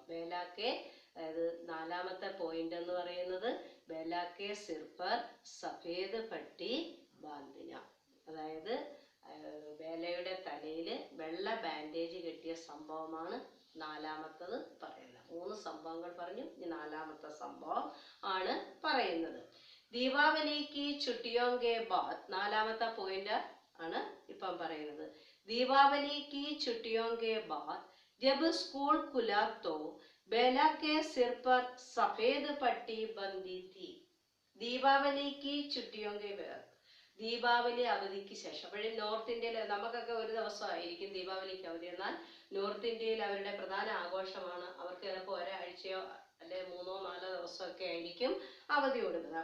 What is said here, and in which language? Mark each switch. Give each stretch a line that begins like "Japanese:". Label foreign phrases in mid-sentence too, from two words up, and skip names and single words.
Malayalam: ബേലക്കെ, അതായത് 4-ാമത്തെ പോയിന്റ് എന്ന് പറയുന്നത്
Hindi: बेला के सिर पर सफेद पट्टी बांधना,
Malayalam: അതായത് ബേലയുടെ തലയിൽ വെള്ള ബാൻഡേജ് കെട്ടിയ സംഭവമാണ് 4-ാമത്തത് പറയുന്നത്. 3 സംഭവങ്ങൾ പറഞ്ഞു, ഇനി 4-ാമത്തെ സംഭവം ആണ് പറയുന്നത്. ദീപാവലിക്ക്
Hindi: छुट्टियों के बाद,
Malayalam: 4-ാമത്തെ പോയിന്റ് ആണ് ഇപ്പം പറയുന്നത്.
Hindi: दीपावली की छुट्टियों के बाद जब स्कूल खुला तो बेला के सिर पर सफेद पट्टी बंधी थी.
Malayalam: ദീപാവലിക്ക്
Hindi: छुट्टियों के बाद,
Malayalam: ദീപാവലി അവധിക്ക് ശേഷം. അപ്പോഴും നോർത്ത് ഇന്ത്യയിൽ നമുക്കൊക്കെ ഒരു ദിവസമായിരിക്കും ദീപാവലിക്ക് അവധി, എന്നാൽ നോർത്ത് ഇന്ത്യയിൽ അവരുടെ പ്രധാന ആഘോഷമാണ്. അവർക്ക് ചിലപ്പോൾ ഒരാഴ്ചയോ അല്ലെ 3-4 ദിവസമൊക്കെ ആയിരിക്കും അവധി കൊടുക്കുന്നത്.